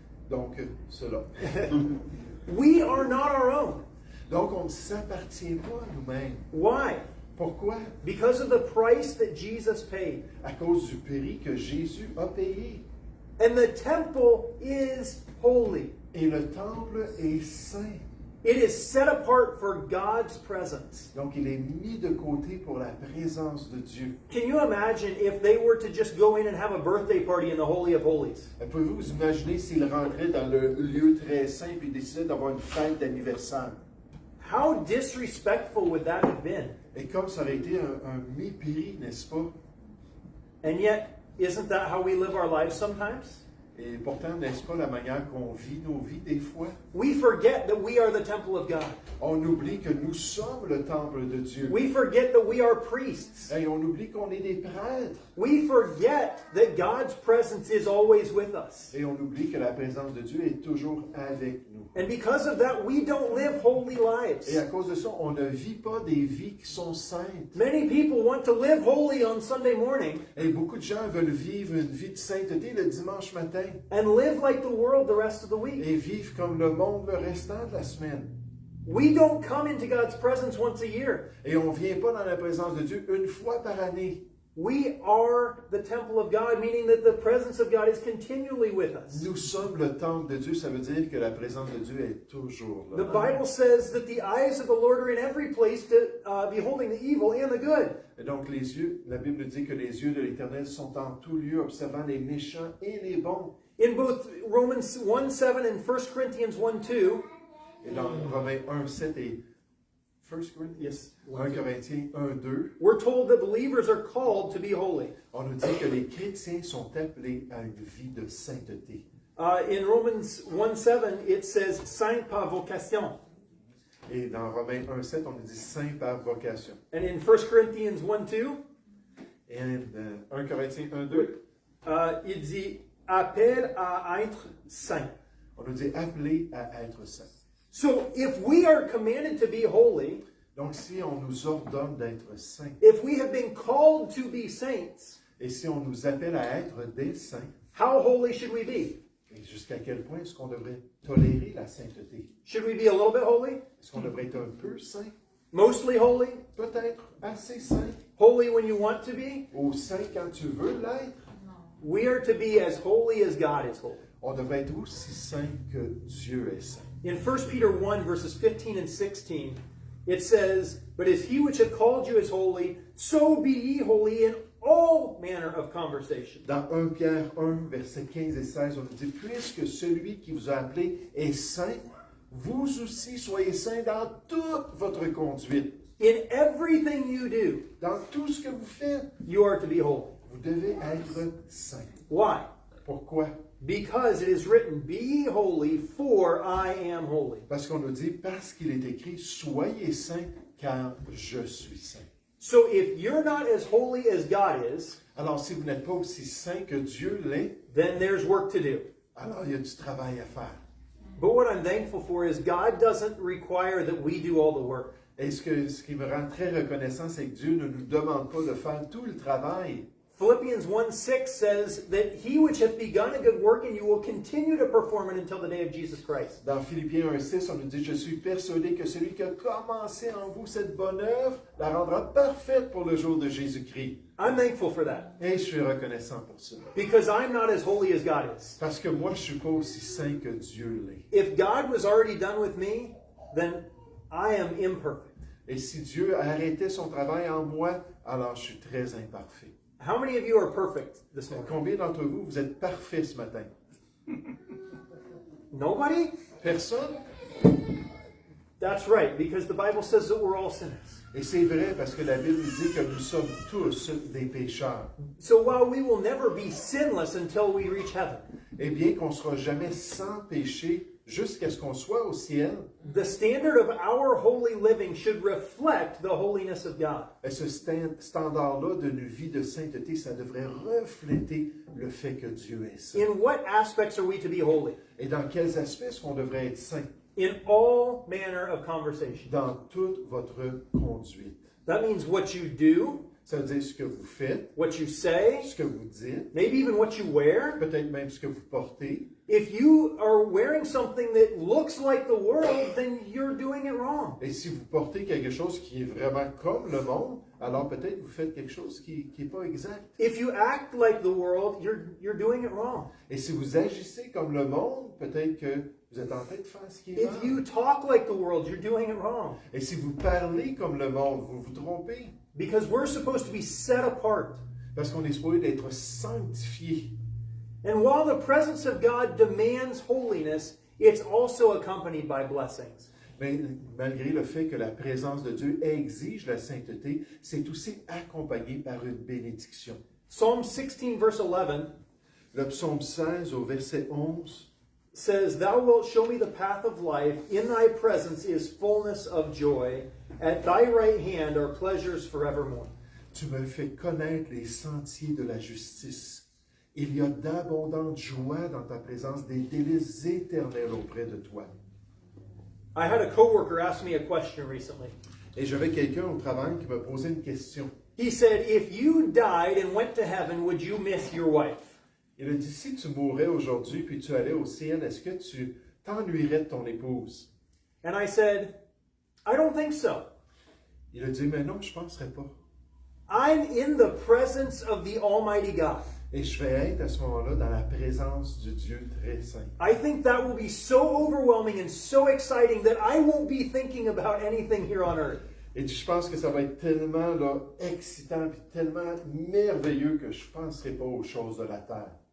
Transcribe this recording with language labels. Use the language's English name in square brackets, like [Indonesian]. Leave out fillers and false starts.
[French] Donc, cela. [English] We are not our own. [French] Donc, on ne s'appartient pas à nous-mêmes. [English] Why? [French] Pourquoi? [English] Because of the price that Jesus paid. [French] À cause du prix que Jésus a payé. [English] And the temple is holy. [French] Et le temple est saint. [English] It is set apart for God's presence. [French] Donc, il est mis de côté pour la présence de Dieu. [English] Can you imagine if they were to just go in and have a birthday party in the Holy of Holies? [French] Pouvez-vous vous imaginer s'il rentrait dans le lieu très saint et décidait d'avoir une fête d'anniversaire? [English] How disrespectful would that have been? [French] Et comme ça aurait été un mépris, n'est-ce pas? [English] And yet, isn't that how we live our lives sometimes? [French] Et pourtant, n'est-ce pas la manière qu'on vit nos vies des fois? [English] We forget that we are the temple of God. [French] On oublie que nous sommes le temple de Dieu. [English] We forget that we are priests. [French] Et on oublie qu'on est des prêtres. [English] We forget that God's presence is always with us. [French] Et on oublie que la présence de Dieu est toujours avec nous. [English] And because of that, we don't live holy lives. [French] Et à cause de ça, on ne vit pas des vies qui sont saintes. [English] Many people want to live holy on Sunday morning [French] Et beaucoup de gens veulent vivre une vie de sainteté le dimanche matin. [English] and live like the world the rest of the week. [French] Et vivre comme le monde le restant de la semaine. [English] We don't come into God's presence once a year. [French] Et on ne vient pas dans la présence de Dieu une fois par année. [English] We are the temple of God, meaning that the presence of God is continually with us. [French] Nous sommes le temple de Dieu, ça veut dire que la présence de Dieu est toujours là. [English] The Bible says that the eyes of the Lord are in every place, beholding the evil and the good. [French] Et donc la Bible dit que les yeux de l'Éternel sont en tout lieu, observant les méchants et les bons. [English] In both Romans 1:7 and 1 Corinthians 1:2, [French] Et dans Romains 1:7 et 1 Corinthiens 1:2, [English] we're told that believers are called to be holy. [French] on nous dit que les chrétiens sont appelés à une vie de sainteté. [English] In Romans 1:7, it says [French] saint par vocation. Et dans Romains 1:7, on nous dit saint par vocation. [English] And in 1 Corinthians 1:2, [French] Et dans 1 Corinthiens 1:2, il dit appel à être saint. on nous dit appelés à être saints. [English] So if we are commanded to be holy, [French] Donc si on nous ordonne d'être saints, [English] if we have been called to be saints, [French] et si on nous appelle à être des saints, [English] how holy should we be? [French] et jusqu'à quel point est-ce qu'on devrait tolérer la sainteté? [English] Should we be a little bit holy? [French] Est-ce qu'on devrait être un peu saint? [English] Mostly holy? [French] Peut-être assez saint. [English] Holy when you want to be? [French] Ou saint quand tu veux l'être? [English] We are to be as holy as God is holy. [French] On devrait être aussi saint que Dieu est saint. [English] In 1 Peter 1, verses 15 and 16, it says, But as he which hath called you is holy, so be ye holy in all manner of conversation. [French] Dans 1 Pierre 1, versets 15 et 16, on nous dit, puisque celui qui vous a appelé est saint, vous aussi soyez saints dans toute votre conduite. [English] In everything you do, [French] Dans tout ce que vous faites, [English] you are to be holy. [French] vous devez être saint. [English] Why? [French] Pourquoi? [English] Because it is written, Be ye holy, for I am holy. [French] Parce qu'on nous dit, parce qu'il est écrit, soyez saints, car je suis saint. [English] So if you're not as holy as God is, [French] Alors, si vous n'êtes pas aussi saint que Dieu l'est, [English] then there's work to do. [French] alors il y a du travail à faire. [English] But what I'm thankful for is God doesn't require that we do all the work. [French] Et ce qui me rend très reconnaissant, c'est que Dieu ne nous demande pas de faire tout le travail. [English] Philippians 1:6 says that he which hath begun a good work in you will continue to perform it until the day of Jesus Christ. [French] Dans Philippiens 1,6, on nous dit, je suis persuadé que celui qui a commencé en vous cette bonne œuvre la rendra parfaite pour le jour de Jésus-Christ. [English] I'm thankful for that [French] Et je suis reconnaissant pour ça. [English] because I'm not as holy as God is. [French] Parce que moi, je suis pas aussi saint que Dieu l'est. [English] If God was already done with me, then I am imperfect. [French] Et si Dieu a arrêté son travail en moi, alors je suis très imparfait. [English] How many of you are perfect this morning? [French] Combien d'entre vous, vous êtes parfaits ce matin? [English] Nobody? [French] Personne? [English] That's right, because the Bible says that we're all sinners. [French] Et c'est vrai parce que la Bible dit que nous sommes tous des pécheurs. [English] So while we will never be sinless until we reach heaven, [French] Et bien qu'on ne sera jamais sans péché jusqu'à ce qu'on soit au ciel, [English] the standard of our holy living should reflect the holiness of God. [French] et ce standard-là d'une vie de sainteté, ça devrait refléter le fait que Dieu est saint. [English] In what aspects are we to be holy? [French] Et dans quels aspects est-ce qu'on devrait être saint? [English] In all manner of conversation. [French] Dans toute votre conduite. [English] That means what you do, [French] Ça veut dire ce que vous faites, [English] what you say, [French] ce que vous dites, [English] maybe even what you wear. [French] peut-être même ce que vous portez. [English] If you are wearing something that looks like the world, then you're doing it wrong. [French] Et si vous portez quelque chose qui est vraiment comme le monde, alors peut-être vous faites quelque chose qui n'est pas exact. [English] If you act like the world, you're doing it wrong. [French] Et si vous agissez comme le monde, peut-être que vous êtes en train de faire ce qui est [English] If you talk like the world, you're doing it wrong. [French] Et si vous parlez comme le monde, vous vous trompez. [English] Because we're supposed to be set apart. [French] Parce qu'on est supposé d'être sanctifié. [English] And while the presence of God demands holiness, it's also accompanied by blessings. [French] Mais malgré le fait que la présence de Dieu exige la sainteté, c'est aussi accompagné par une bénédiction. [English] Psalm 16, verse 11 [French] Le psaume 16 au verset 11 [English] says, Thou wilt show me the path of life. In thy presence is fullness of joy. At thy right hand are pleasures forevermore. [French] Tu me fais connaître les sentiers de la justice. Il y a d'abondantes joies dans ta présence, des délices éternels auprès de toi. [English] I had a coworker ask me a question recently. [French] Et j'avais quelqu'un au travail qui me posait une question. [English] He said, If you died and went to heaven, would you miss your wife? [French] Il a dit, si tu mourrais aujourd'hui puis tu allais au ciel, est-ce que tu t'ennuierais de ton épouse? [English] And I said, I don't think so. [French] Il a dit, mais non, je ne penserais pas. [English] I'm in the presence of the Almighty God. [French] Et je vais être à ce moment-là dans la présence du Dieu très saint. [English] I think that will be so overwhelming and so exciting that I won't be thinking about anything here on earth. [French] Et je pense que ça va être tellement là, excitant et tellement merveilleux que je ne penserai pas aux choses de la terre.